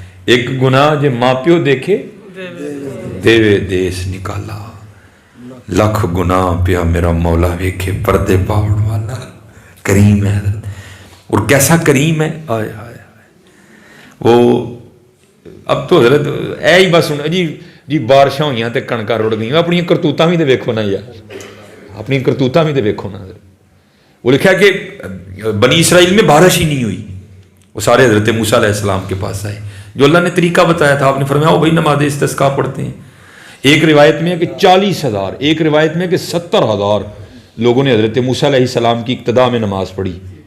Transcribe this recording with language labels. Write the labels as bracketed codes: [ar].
[pa] ایک گناہ جو ماں پیو دیکھے دیوے دیس نکالا, لکھ گناہ پیا میرا مولا ویکھے پردے پاؤن والا. [ur] کریم ہے حضرت. اور کیسا کریم ہے, آئے آئے وہ. [pa] اب تو حضرت اے ہی بس جی بارشاں ہوئیاں تے کنکاں رڑ گئیاں, اپنی کرتوتاں بھی تے ویکھو نا یار, اپنی کرتوتاں بھی تے ویکھو نا. [ur] وہ لکھا کہ بنی اسرائیل میں بارش ہی نہیں ہوئی, وہ سارے حضرت موسیٰ علیہ السلام کے پاس آئے. جو اللہ نے طریقہ بتایا تھا, آپ نے فرمایا بھائی نماز استسقاء پڑھتے ہیں. ایک روایت میں ہے کہ 40,000, ایک روایت میں ہے کہ 70,000 لوگوں نے حضرت موسیٰ علیہ السلام کی اقتداء میں نماز پڑھی.